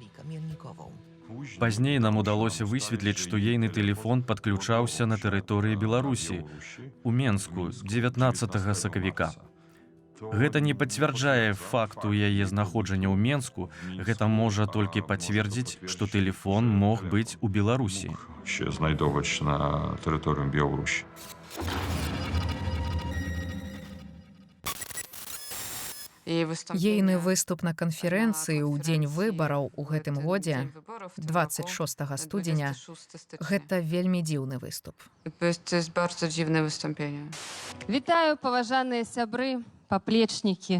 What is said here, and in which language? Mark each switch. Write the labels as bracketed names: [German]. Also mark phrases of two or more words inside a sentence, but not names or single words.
[Belarusian] Пазней нам удалося высветліць, што ейны тэлефон падключаўся на тэрыторыі Беларусі, у Менску, 19 сакавіка. Гэта не пацвярджае факту яе знаходжання ў Менску, гэта можа толькі пацвердзіць, што тэлефон мог быць у Беларусі. [Polish] Się znajdować na terytorium Białorusi. [Belarusian] Ейны выступ на канферэнцыі ў дзень выбараў у гэтым годзе, 26 студзеня, гэта вельмі дзіўны выступ. Вітаю, паважаныя сябры, паплечнікі.